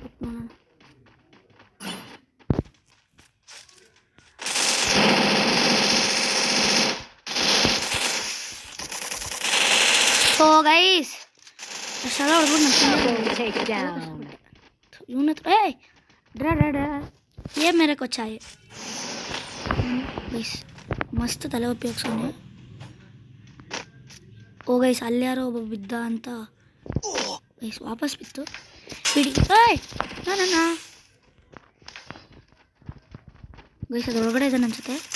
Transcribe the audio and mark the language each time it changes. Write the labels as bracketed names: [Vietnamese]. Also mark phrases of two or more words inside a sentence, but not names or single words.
[English] so guys [Kannada] ಅಷ್ಟೆಲ್ಲ ಇವನ ಹತ್ರ [Hindi] ये मेरे को चाहिए [Kannada] ಗೈಸ್. ಮಸ್ತ್ ತಲೆ ಉಪಯೋಗಿಸೋನೆ. ಗೈಸ್ ಅಲ್ಲಿ ಯಾರೋ ಒಬ್ಬ ಬಿದ್ದ ಅಂತ ಗೈಸ್ ವಾಪಸ್ ಬಿತ್ತು ಬಿಡಿ. ನಾನಣ್ಣ ಗೈಸ್ ಅದು ಒಳಗಡೆ ಇದ್ದಾನೆ ಅನ್ಸುತ್ತೆ.